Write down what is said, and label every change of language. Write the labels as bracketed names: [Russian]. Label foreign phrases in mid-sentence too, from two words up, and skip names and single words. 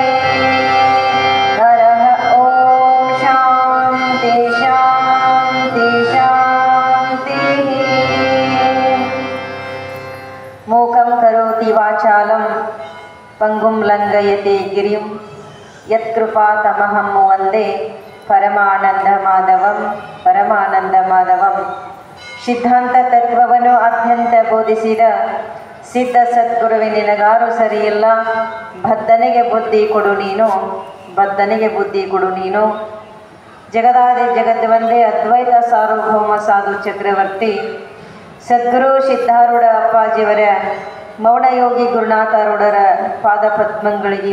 [Sanskrit] हरः ओम शान्ति शान्ति शान्तिः। मूकं करोति वाचालं पंगुं लंघयते गिरिं, यत्कृपातमहं वन्दे परमानन्दमाधवಂ परमानಂದಮಾಧವಂ। [Kannada] ಸಿದ್ಧಾಂತ ತತ್ವವನ್ನು ಅತ್ಯಂತ ಬೋಧಿಸಿದ ಸಿದ್ಧ ಸದ್ಗುರುವೆ ನಿನಗಾರು ಸರಿಯಿಲ್ಲ, ಬದ್ಧನಿಗೆ ಬುದ್ಧಿ ಕೊಡು ನೀನು, ಬದ್ಧನಿಗೆ ಬುದ್ಧಿ ಕೊಡು ನೀನು। ಜಗದಾದಿ ಜಗತ್ ಒಂದೇ ಅದ್ವೈತ ಸಾರ್ವಭೌಮ ಸಾಧು ಚಕ್ರವರ್ತಿ ಸದ್ಗುರು ಸಿದ್ಧಾರೂಢ ಅಪ್ಪಾಜಿಯವರ ಮೌನಯೋಗಿ ಗುರುನಾಥರೂಢರ ಪಾದಪದ್ಮಗಳಿಗೆ